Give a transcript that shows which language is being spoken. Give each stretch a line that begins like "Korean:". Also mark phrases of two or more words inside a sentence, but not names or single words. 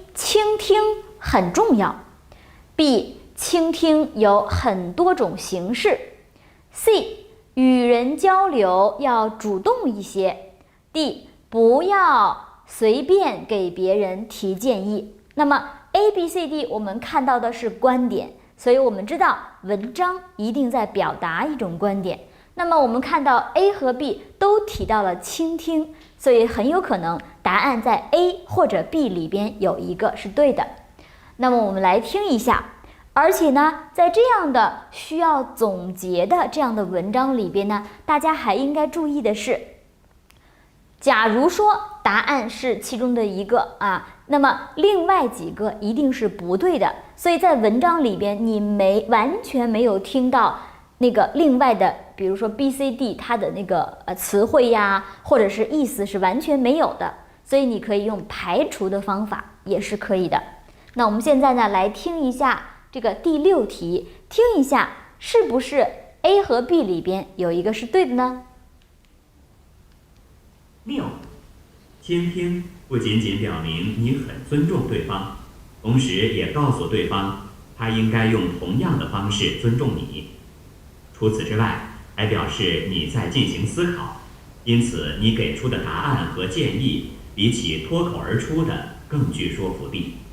Chinese: 傾聽很重要。B. 傾聽有很多種形式。C. 與人交流要主動一些。D. 不要隨便給別人提建議。那麼 A、B、C、D 我們看到的是觀點，所以我們知道文章一定在表達一種觀點。那麼我們看到 A 和 B 都提到了傾聽，所以很有可能答案在 A 或者 B 裡邊有一個是對的。那麼我們來聽一下，而且呢，在這樣的需要總結的這樣的文章裡邊呢，大家還應該注意的是，假如說答案是其中的一個那麼另外幾個一定是不對的，所以在文章裡邊你完全沒有听到那個另外的，比如說 B、C、D 它的那個詞彙呀，或者是意思是完全沒有的，所以你可以用排除的方法也是可以的。那我們現在呢來聽一下這個第6題，聽一下是不是 A 和 B 裡邊有一個是對的呢？6. 傾聽不僅僅表明你很尊重對方，同時也告訴對方他應該用同樣的方式尊重你。除此之外，還表示你在進行思考，因此你給出的答案和建議比起脫口而出的更具說服力。